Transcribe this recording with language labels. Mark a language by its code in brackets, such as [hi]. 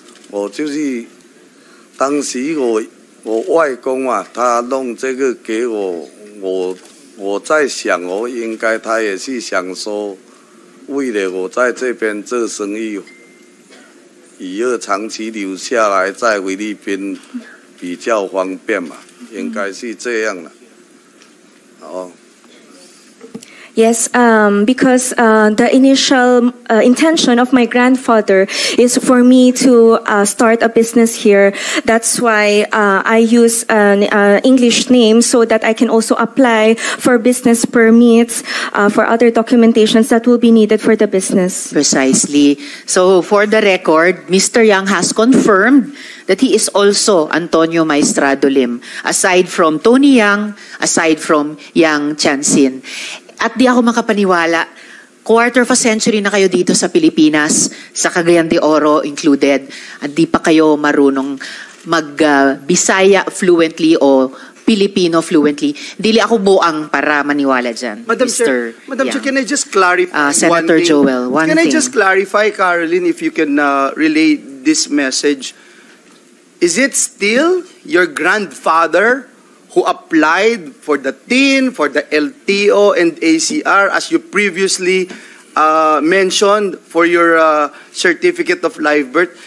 [zh] 我就是当时我外公啊，他弄这个给我，我在想，应该他也是想说，为了我在这边做生意，以后长期留下来在菲律宾比较方便嘛，应该是这样的。 [en] Yes, because the initial intention of my grandfather is for me to start a business here. That's why I use an English name so that I can also apply for business permits, for other documentations that will be needed for the business. Precisely. So for the record, Mr. Yang has confirmed that he is also Antonio Maestrado Lim, aside from Tony Yang, aside from Yang Tianqin. [tl] At di ako makapaniwala, [en] quarter of a century [tl] na kayo dito sa Pilipinas, sa Cagayan de Oro included, at di pa kayo marunong mag-Bisaya fluently o Filipino fluently. [ceb] Dili ako buang [tl] para maniwala dyan. [en] Madam Chair, can I just clarify Senator Joel, one thing. Can I just clarify, Caroline, if you can relay this message? Is it still your grandfather who applied for the TIN, for the LTO and ACR, as you previously mentioned for your certificate of live birth?